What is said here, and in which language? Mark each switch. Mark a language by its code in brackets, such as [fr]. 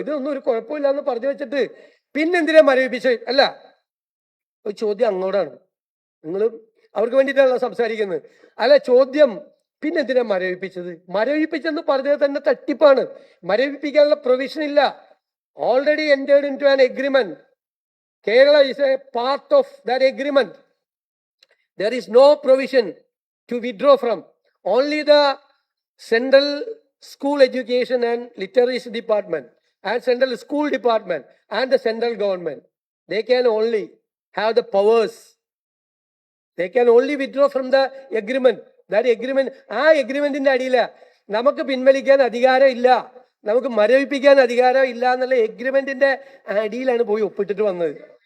[ml] ഇതൊന്നും ഒരു കുഴപ്പമില്ല എന്ന് പറഞ്ഞു വെച്ചിട്ട് പിന്നെന്തിനാ മരവിപ്പിച്ച്? അല്ല, ഒരു ചോദ്യം അങ്ങോട്ടാണ്. നിങ്ങളും അവർക്ക് വേണ്ടിയിട്ടാണല്ലോ സംസാരിക്കുന്നത്. അല്ല, ചോദ്യം പിന്നെന്തിനാ മരവിപ്പിച്ചത്? മരവിപ്പിച്ചെന്ന് പറഞ്ഞത് തന്നെ തട്ടിപ്പാണ്. മരവിപ്പിക്കാനുള്ള പ്രൊവിഷൻ ഇല്ല. [en] Already entered into an agreement. Kerala is a part of that agreement. There is no provision to withdraw from. Only the Central School Education and Literacy Department and Central School Department and the central government, they can only have the powers. They can only withdraw from the agreement. That agreement, [ml] ആ എഗ്രിമെന്റിന്റെ അടിയില നമുക്ക് പിൻവലിക്കാൻ അധികാരം ഇല്ല, നമുക്ക് മരവിപ്പിക്കാൻ അധികാരം ഇല്ല എന്നുള്ള എഗ്രിമെന്റിന്റെ അടിയിലാണ് പോയി ഒപ്പിട്ടിട്ട് വന്നത്.